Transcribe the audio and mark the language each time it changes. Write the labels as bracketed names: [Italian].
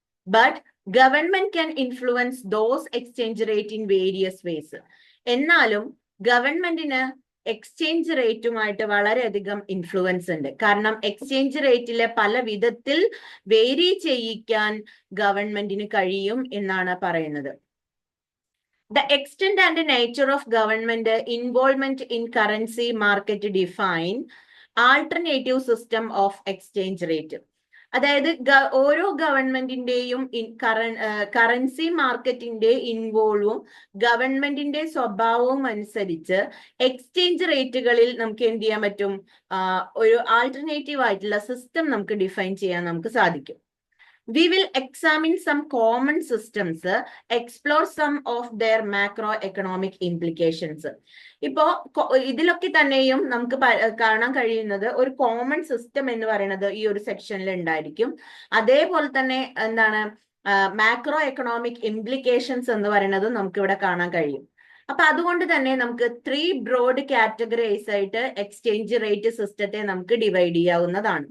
[English] But government can influence those exchange rate in various ways. [Malayalam] എന്നാലും ഗവൺമെന്റിന് exchange റേറ്റുമായിട്ട് വളരെയധികം influence ഉണ്ട്. കാരണം എക്സ്ചേഞ്ച് റേറ്റിലെ പല വിധത്തിൽ വേരി ചെയ്യിക്കാൻ ഗവൺമെന്റിന് കഴിയും എന്നാണ് പറയുന്നത്. [English] The extent and nature of government involvement in currency market define alternative system of exchange rate. [Malayalam] അതായത് ഓരോ ഗവൺമെന്റിന്റെയും കറൻസി മാർക്കറ്റിന്റെ ഇൻവോൾവും ഗവൺമെന്റിന്റെ സ്വഭാവവും അനുസരിച്ച് എക്സ്ചേഞ്ച് റേറ്റുകളിൽ നമുക്ക് എന്ത് ചെയ്യാൻ പറ്റും, ഒരു ആൾട്ടർനേറ്റീവ് ആയിട്ടുള്ള സിസ്റ്റം നമുക്ക് ഡിഫൈൻ ചെയ്യാൻ നമുക്ക് സാധിക്കും. [English] We will examine some common systems, explore some of their macroeconomic implications. [Malayalam] ഇപ്പോ ഇതിലൊക്കെ തന്നെയും നമുക്ക് കാണാൻ കഴിയുന്നത് ഒരു കോമൺ സിസ്റ്റം എന്ന് പറയുന്നത് ഈ ഒരു സെക്ഷനിൽ ഉണ്ടായിരിക്കും. അതേപോലെ തന്നെ എന്താണ്, മാക്രോ എക്കണോമിക് ഇംപ്ലിക്കേഷൻസ് എന്ന് പറയുന്നത് നമുക്ക് ഇവിടെ കാണാൻ കഴിയും. അപ്പൊ അതുകൊണ്ട് തന്നെ നമുക്ക് 3 ബ്രോഡ് കാറ്റഗറീസ് ആയിട്ട് എക്സ്ചേഞ്ച് റേറ്റ് സിസ്റ്റത്തെ നമുക്ക് ഡിവൈഡ് ചെയ്യാവുന്നതാണ്.